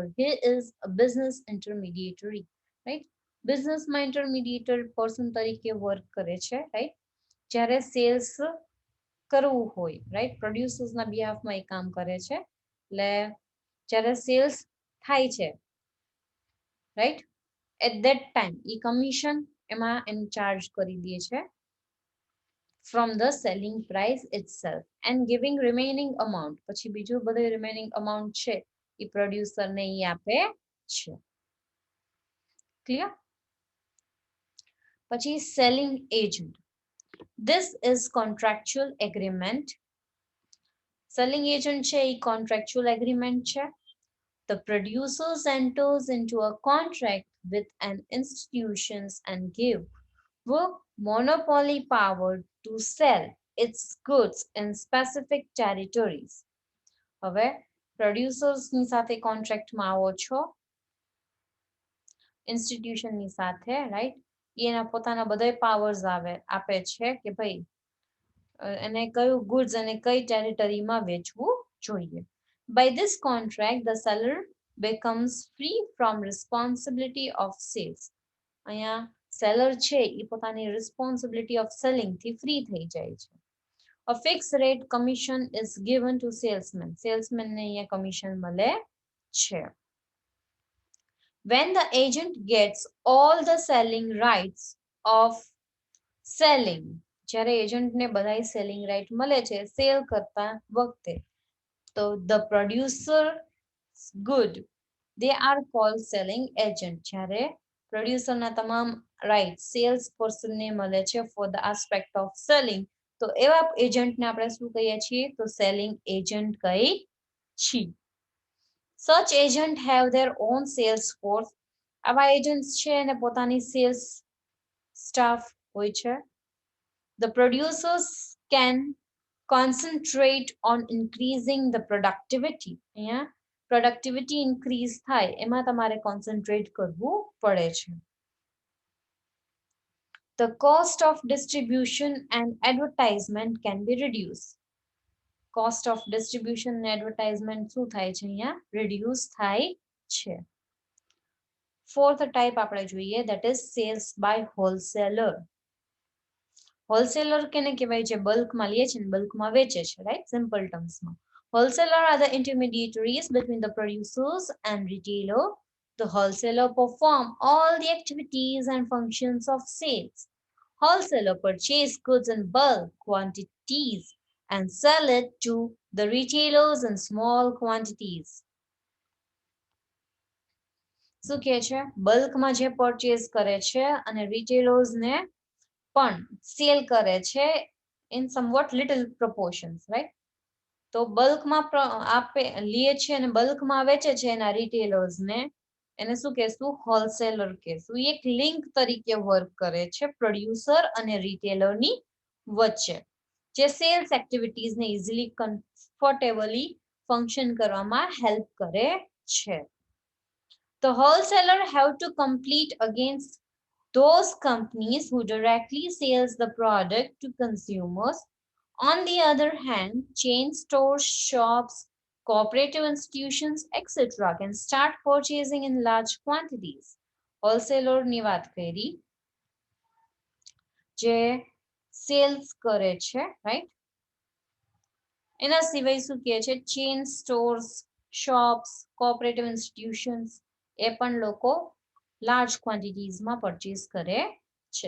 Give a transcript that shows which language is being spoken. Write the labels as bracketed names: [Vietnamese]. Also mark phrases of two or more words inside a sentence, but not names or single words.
[English] He is a business intermediary, right? [Gujarati] Business માં [English] intermediator person [Gujarati] તરીકે work કરે છે, right? જ્યારે sales કરવું હોય, right? Producers ના behalf માં એ કામ કરે છે. એટલે જ્યારે sales થાય છે, right? [English] At that time [Gujarati] e commission એમાં એને ચાર્જ કરી દે છે [English] from the selling price itself and giving remaining amount [Gujarati] પછી બીજું બધું [English] remaining amount [Gujarati] છે એ producer ને ઈ આપે છે clear [English] પછી selling agent this is contractual agreement selling agent [Gujarati] છે ઈ [English] contractual agreement છે the producers enters into a contract with an institutions and give monopoly power to sell its goods in specific territories. [Gujarati] હવે producers ની સાથે contract માં આવો છો institution ની સાથે right એના પોતાના બધાય powers આપે છે કે ભાઈ એને કયું goods અને કઈ territory માં વેચવું જોઈએ. [English] By this contract the seller becomes free from responsibility of sales. [Gujarati] અહીંયા seller છે એ પોતાની [English] responsibility of selling [Gujarati] થી free થઈ જાય છે. [English] A fixed rate commission is given to salesman. [Gujarati] Salesman ને અહીંયા commission મળે છે. [English] When the agent gets all the selling rights of selling, [Gujarati] જ્યારે agent ને બધાય [English] selling right [Gujarati] મળે છે sale કરતા વખતે તો [English] the producer good they are called selling agent. [Gujarati] જ્યારે producer ના તમામ right [English] sales person [Gujarati] ને મળે છે [English] for the aspect of selling [Gujarati] તો એવા agent ને આપણે શું કહીએ છીએ તો [English] selling agent [Gujarati] કહી છીએ. [English] Such agent have their own sales force. [Gujarati] આવા agents છે અને પોતાની [English] sales staff [Gujarati] હોય છે. [English] The producers can concentrate on increasing the productivity. [Gujarati] અહીંયા [English] productivity increase [Gujarati] થાય એમાં તમારે concentrate કરવું પડે છે. [English] The cost of distribution and advertisement can be reduced. Cost of distribution and advertisement [Gujarati] શું થાય છે અહીંયા reduce થાય છે. [English] Fourth type [Gujarati] આપણે જોઈએ, [English] that is sales by wholesaler. [Gujarati] Wholesaler કેને કહેવાય? જે બલ્કમાં લે છે ને બલ્કમાં વેચે છે, right? [English] Simple terms [Gujarati] માં. [English] Wholesaler are the intermediaries between the producers and retailer. The wholesaler perform all the activities and functions of sales. Wholesaler purchase goods in bulk quantities and sell it to the retailers in small quantities. [Gujarati] શું કહે છે? બલ્કમાં જે પરચેઝ કરે છે અને રિટેલર્સને પણ સેલ કરે છે [English] in somewhat little proportions, [Gujarati] right? તો બલ્કમાં આપે લે છે અને બલ્કમાં વેચે છે એના રિટેલર્સને, એને શું કહેશું? હોલસેલર કહેશું. એક લિંક તરીકે વર્ક કરે છે પ્રોડ્યુસર અને રિટેલરની વચ્ચે, જે સેલ્સ એક્ટિવિટીઝને [English] easily comfortably function [Gujarati] કરવામાં હેલ્પ કરે છે. [English] The wholesaler have to compete against those companies who directly sells the product to consumers. On the other hand, chain stores, shops, cooperative institutions, etc. can start purchasing in large quantities. [Gujarati] Wholesaler ની વાત કરી, જે સેલ્સ કરે છે, right? એના સિવાય શું કહે છે? [English] chain stores, shops, cooperative institutions, [Gujarati] એ પણ લોકો [English] large quantities [Gujarati] પરચેઝ કરે છે.